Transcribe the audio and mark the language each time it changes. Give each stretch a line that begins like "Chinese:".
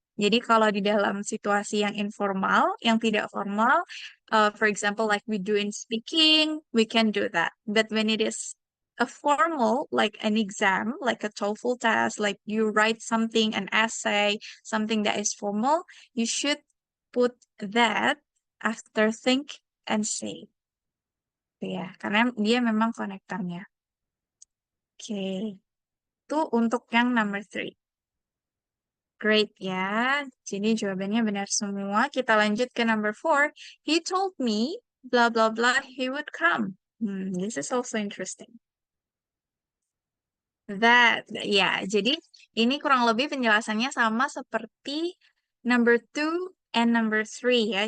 Indonesian: Jadi kalau di dalam situasi yang informal, yang tidak formal,
English: for example, like we do in speaking, we can do that. But when it is a formal, like an exam, like a TOEFL test, like you write something, an essay, something that is formal, you should put that after think and say.
Indonesian: Ya, karena dia memang konektornya. Oke, itu untuk yang number 3. Great ya. Jadi jawabannya benar semua. Kita lanjut ke number 4.
English: He told me, blah blah blah, he would come. This is also interesting. That, ya.
Indonesian: Jadi ini kurang lebih penjelasannya sama seperti number 2 and number 3 ya.